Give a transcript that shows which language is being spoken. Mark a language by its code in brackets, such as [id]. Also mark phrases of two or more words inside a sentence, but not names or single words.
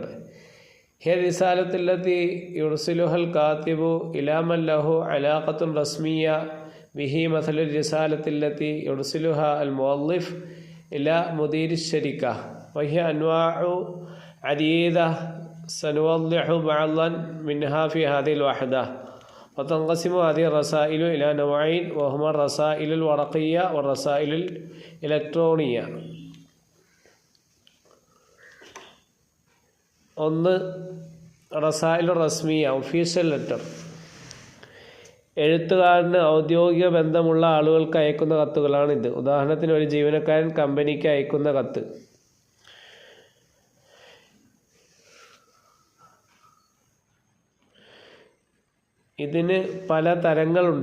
[ar] هي الرسالة التي يرسلها الكاتب إلى من له علاقة رسمية به مثل الرسالة التي يرسلها المؤلف إلى مدير شركة وهي أنواع عديدة سنوضح بعضا منها في هذه الوحدة. وتنقسم هذه الرسائل إلى نوعين وهما الرسائل الورقية والرسائل الإلكترونية. 1. رسائل رسمية, [en] official letter. [ml] എഴുത്തുകാരന് ഔദ്യോഗിക ബന്ധമുള്ള ആളുകൾക്ക് അയക്കുന്ന കത്തുകളാണിത്. ഉദാഹരണത്തിന് ഒരു ജീവനക്കാരൻ കമ്പനിക്ക് അയക്കുന്ന കത്ത്. ഇതിന് പല തരങ്ങളുണ്ട്.